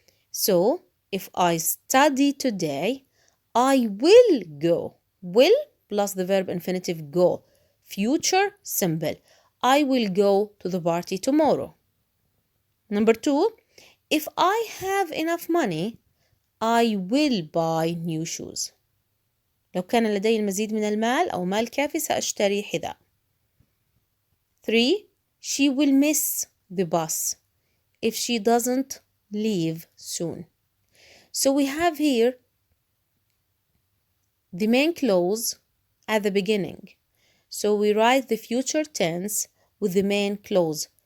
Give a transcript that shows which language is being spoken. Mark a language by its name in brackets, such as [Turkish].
[English] So, if I study today, I will go. Will plus the verb infinitive go. Future simple. I will go to the party tomorrow. Number 2, if I have enough money, I will buy new shoes. [Arabic] لو كان لدي المزيد من المال أو مال كافي سأشتري حذاء. [English] 3. She will miss the bus if she doesn't leave soon. So we have here the main clause at the beginning. So we write the future tense with the main clause.